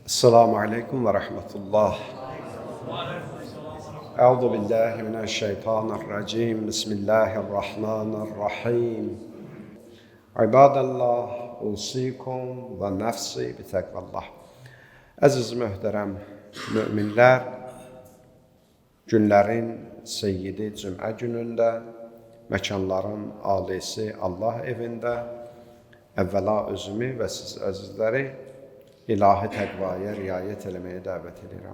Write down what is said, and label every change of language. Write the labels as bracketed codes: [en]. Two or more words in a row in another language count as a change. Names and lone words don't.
[ar] السلام عليكم ورحمة الله. أعوذ بالله من الشيطان الرجيم. بسم الله الرحمن الرحيم. عباد الله، أوصيكم ونفسي بتقوى الله. [az] Əziz möhtərəm müminlər, günlərin seyyidi cümə günündə, məkanların alisi Allah evində, əvvəla özümü və siz əzizləri ilahi təqvaya riayət eləməyə dəvət edirəm.